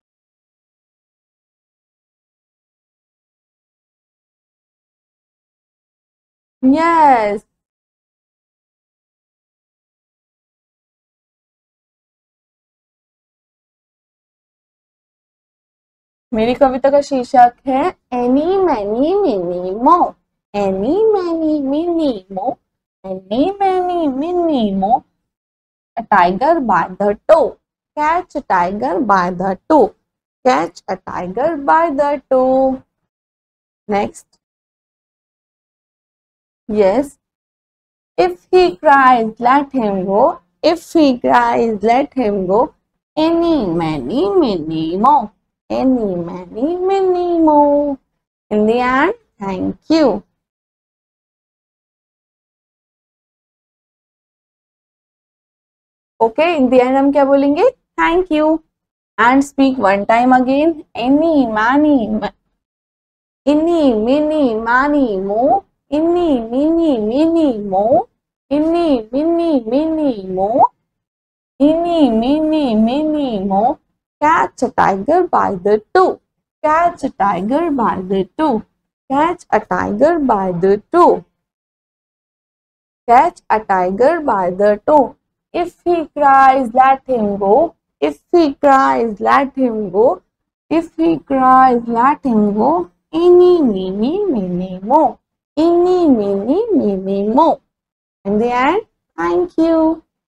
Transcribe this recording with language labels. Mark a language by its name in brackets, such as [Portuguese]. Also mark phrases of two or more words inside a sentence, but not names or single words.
[Hindi] यस, मेरी कविता का शीर्षक है एनी मैनी मिनी मो। [English] Eeny meeny miny mo, eeny meeny miny mo, a tiger by the toe. Catch a tiger by the toe. Catch a tiger by the toe. Next. Yes. If he cries, let him go. If he cries, let him go. Any, many, many, mo. Any, many, many, mo. In the end, thank you. Okay, in the end [Hindi] हम क्या बोलेंगे? [English] Thank you. And speak one time again. Any, many, Inni, mini, mani, mo. Inni, mini, mini, mo. Inni, mini, mini, mo. Inni, mini, mini, mo. Catch a tiger by the toe. Catch a tiger by the toe. Catch a tiger by the toe. Catch a tiger by the toe. If he cries, let him go. If he cries, let him go. If he cries, let him go. Eeny, meeny, miny, mo. Eeny, meeny, miny, mo. In the end, thank you.